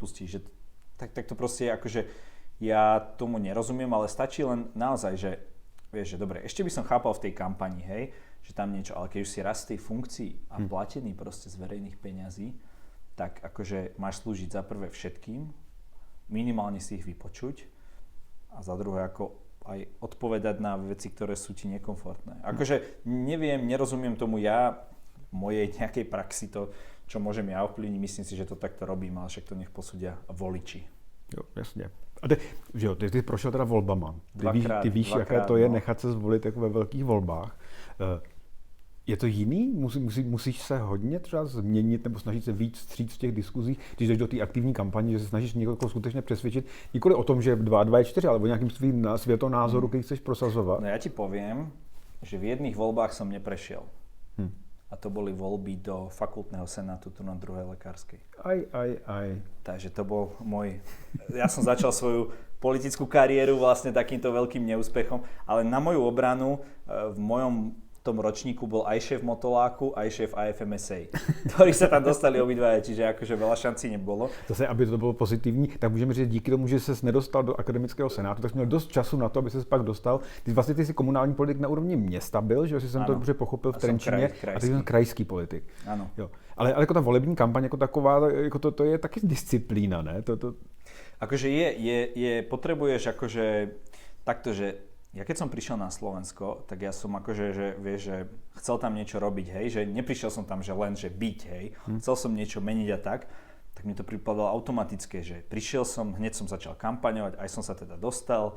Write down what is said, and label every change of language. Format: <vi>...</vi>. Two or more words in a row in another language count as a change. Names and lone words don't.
<sk>Že, tak to proste je akože, ja tomu nerozumiem, ale stačí len naozaj, že vieš, že dobre, ešte by som chápal v tej kampani, hej, že tam niečo, ale keď už si raz v tej funkcii a platený proste z verejných peňazí, tak akože máš slúžiť za prvé všetkým, minimálne si ich vypočuť a za druhé ako aj odpovedať na veci, ktoré sú ti nekomfortné. Akože neviem, nerozumiem tomu ja v mojej nejakej praxi to, čo môžem ja ovplyvniť, myslím si, že to takto robím, ale však to nech posúdia voliči.</sk> <cs>Jo, jasně. A ty prošel teda volbama. Ty víš, jaké to je nechat se zvolit jako ve velkých volbách. Je to jiný? Musíš se hodně třeba změnit nebo snažit se víc vstříc v těch diskuzích, když jdeš do té aktivní kampaně, že se snažíš někoho skutečně přesvědčit, nikoli o tom, že 2 je 4, ale o nějakým svým světonázoru, který chceš prosazovat?</cs> <sk>No ja ti poviem, že v jedných voľbách som neprešiel. A to boli voľby do fakultného senátu tu na druhej lekárskej. Aj. Takže to bol môj... Ja som začal svoju politickú kariéru vlastne takýmto veľkým neúspechom, ale na moju obranu v mojom tom ročníku bol aj šéf Motoláku, aj šéf AFMSA, ktorí sa tam dostali obidvaja, čiže akože veľa šancí nebolo.</sk> <cs>Zase, aby to bylo pozitivní, tak můžeme říct, díky tomu, že ses nedostal do akademického senátu, tak jsi měl dost času na to, aby ses pak dostal. Ty jsi komunální politik na úrovni města byl, že jsem to dobře pochopil v Trenčíně, a ty jsi krajský politik. Ano. Jo. Ale jako ta volební kampaň jako taková, jako to je taky disciplína, ne?</cs> <sk>Akože potrebuješ akože takto, že ja keď som prišiel na Slovensko, tak ja som akože, že vieš, že chcel tam niečo robiť, hej, že neprišiel som tam, že len, že byť, hej, chcel som niečo meniť a tak mi to pripadalo automatické, že prišiel som, hneď som začal kampaňovať, aj som sa teda dostal,</sk>